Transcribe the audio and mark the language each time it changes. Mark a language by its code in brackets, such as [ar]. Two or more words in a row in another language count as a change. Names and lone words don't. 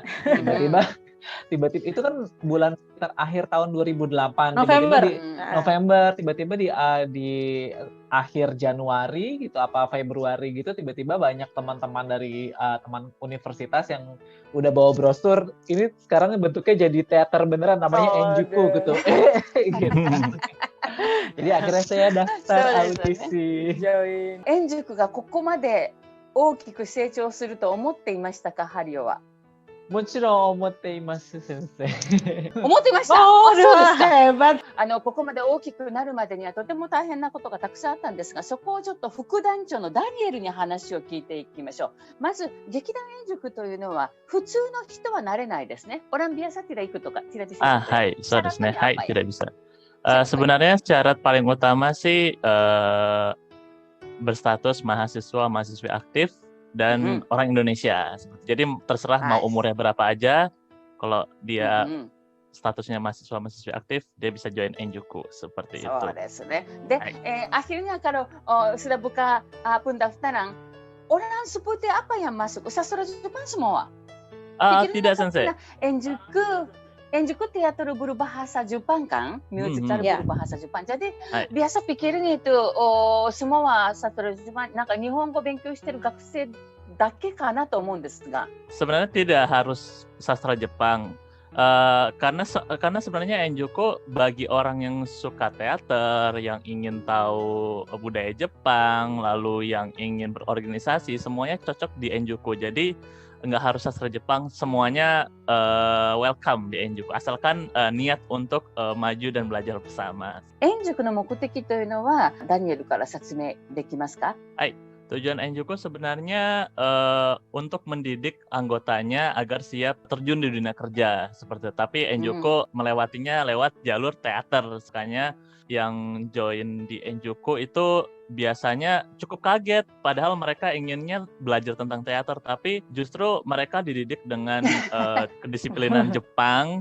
[id] Tiba-tiba itu kan bulan sekitar akhir tahun 2008, November, tiba-tiba di akhir Januari gitu apa Februari gitu tiba-tiba banyak teman-teman dari teman universitas yang udah bawa brosur, ini sekarang bentuknya jadi teater beneran namanya Enjuku gitu. Gitu. Jadi akhirnya saya daftar audisi. [ja] Enjuku がここまで大きく成長すると思っていましたか、ハリオは。もちろん思っています、先生。思ってました。そうですか。ここまで大きくなるまでにはとても大変なことがたくさんあったんですが、そこをちょっと副団長のダニエルに話を聞いていきましょう。まず劇団円塾というのは普通の人はなれないですね。 [id] orang biasa tidak ikut とか tidak bisa. [ja] Hai, そうですね。 [id] はい、tidak bisa. Sebenarnya syarat paling utama sih berstatus mahasiswa aktif dan orang Indonesia. Jadi terserah mau umurnya berapa aja, kalau dia statusnya mahasiswa aktif, dia bisa join Enjuku seperti itu. [ja] そうですね。 [id] で、akhirnya kalau sudah buka pendaftaran, orang seperti apa yang masuk? Sastra Jepang semua? Tidak, Sensei. Enjuku teater berbahasa Jepang kan, musical berbahasa Jepang. Jadi biasa pikirin itu semua sastra Jepang, [ja] なんか日本語勉強してる学生だけかなと思うんですが。 [id] Sebenarnya tidak harus sastra Jepang. Karena sebenarnya Enjuku bagi orang yang suka teater, yang ingin tahu budaya Jepang, lalu yang ingin berorganisasi, semuanya cocok di Enjuku. Jadi nggak harus sastra Jepang, semuanya welcome di Enjuku, asalkan niat untuk maju dan belajar bersama. [ja] Enjuku の目的というのはダニエルから説明できますか? [id] Tujuan Enjuku sebenarnya untuk mendidik anggotanya agar siap terjun di dunia kerja seperti itu. Tapi Enjuku melewatinya lewat jalur teater. Makanya yang join di Enjuku itu biasanya cukup kaget, padahal mereka inginnya belajar tentang teater, tapi justru mereka dididik dengan kedisiplinan Jepang.